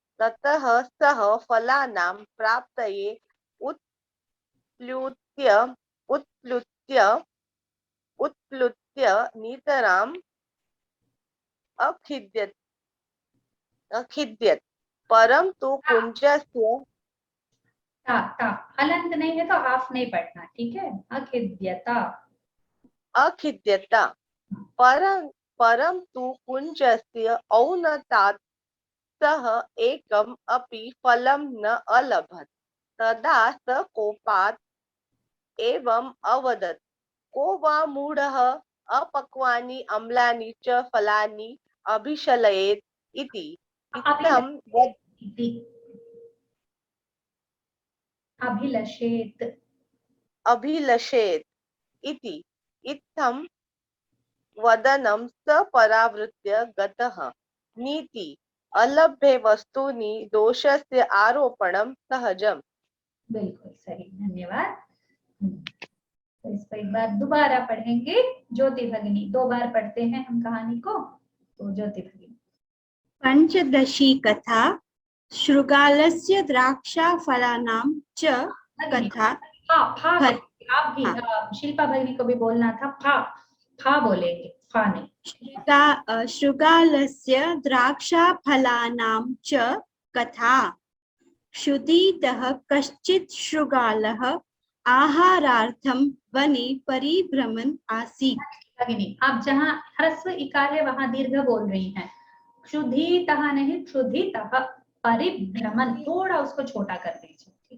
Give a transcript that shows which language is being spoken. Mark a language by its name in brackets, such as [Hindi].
[Sanskrit] ततः सः फलानां प्राप्तये उत्प्लुत्य नितराम् अखिद्यत्। परन्तु कुञ्जस्य [Hindi] हलंत नहीं है तो हाफ नहीं पढ़ना। ठीक है, [Sanskrit] अखिद्यता। परन्तु कुञ्जस्य औन्नत्यात् सः एकम् अपि फलं न अलभत्। तदा स कोपात् एवम् अवदत्, को वा मूढः अपक्वानि अम्लानि च फलानि अभिशलयेत् इति। अभिलषेत् इति इत्थं वदनं स परावृत्य गतः। नीति अलभ्ये वस्तूनि दोषस्य आरोपणं सहजम्। [Hindi] बिल्कुल सही, धन्यवाद। तो इसको एक बार दोबारा पढ़ेंगे। ज्योति भगिनी, 2 बार पढ़ते हैं हम कहानी को, तो ज्योति भगिनी। [Sanskrit] पंचदशी कथा शृगालस्य द्राक्षाफलानां च कथा। [Hindi] आप भी शिल्पा भगिनी को भी बोलना था। फा बोलेंगे, फा नहीं। [Sanskrit] शृगालस्य द्राक्षाफलानां च कथा। क्षुधितः कश्चित् शृगालः आहारार्थं वने परिभ्रमन् आसीत्। [Hindi] भगिनी, आप जहाँ ह्रस्व इकार है वहां दीर्घ बोल रही हैं। क्षुधितः नहीं, क्षुधितः। परिभ्रमण थोड़ा उसको छोटा कर दीजिए।